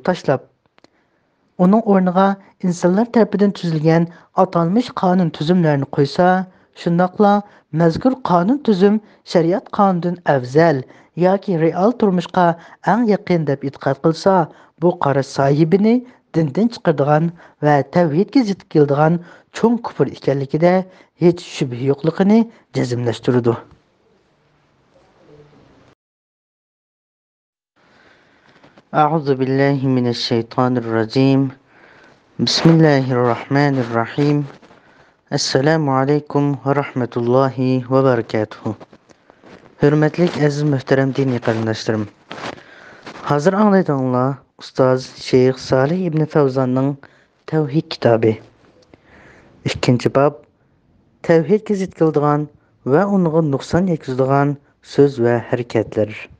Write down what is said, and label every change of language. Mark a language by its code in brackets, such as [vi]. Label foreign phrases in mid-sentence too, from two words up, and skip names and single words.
[uz] tashlab, uning o'rniga insonlar tarafidan tuzilgan atalmish qonun tuzumlarini qo'ysa, shundoqla mazkur qonun tuzum shariat qonunidan afzal yoki real turmushga eng yaqin deb e'tiqod qilsa, bu qarash sohibini dindan chiqaradigan va tavhidga zid keladigan cho'ng kufr ekanligida hech shubha yo'qligini jazmlashtiradi. [ar] أعوذ بالله من الشيطان الرجيم. بسم الله الرحمن الرحيم. السلام عليكم ورحمة الله وبركاته. [uz] Hurmatli aziz muhtaram diniy qarindoshlarim. Hozir anglaydiganlar ustoz Shayx Solih ibn Favzonning Tavhid kitobi. 2-bob tavhidga zid keladigan va unga nuqson yetkazadigan so'z va harakatlar.